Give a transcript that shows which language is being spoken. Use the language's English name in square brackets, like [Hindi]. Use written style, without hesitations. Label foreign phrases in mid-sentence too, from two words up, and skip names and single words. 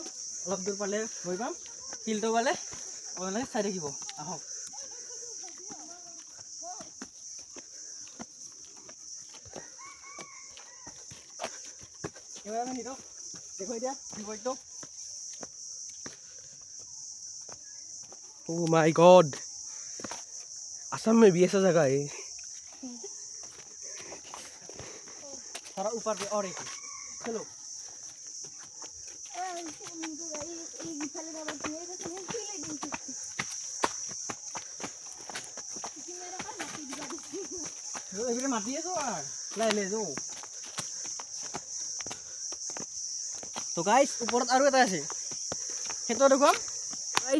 [Assamese] অলপ দূৰ পালে গৈ পাম, ফিল্ডটো পালে আপোনালোকে চাই থাকিব। আহক। এবাৰ আমি হিৰক দেখুৱাই দিয়া ভিউ পইণ্টটো। [English] Oh my God, [Hindi] असम में भी ऐसा जगह है। थोड़ा ऊपर पे और एक चलो। মাতি আছো আর লাই লে যাও। [Assamese] তো গাইজ, ওপৰত আৰু এটা আছে, সেইটো দেখুৱাম গাইজ।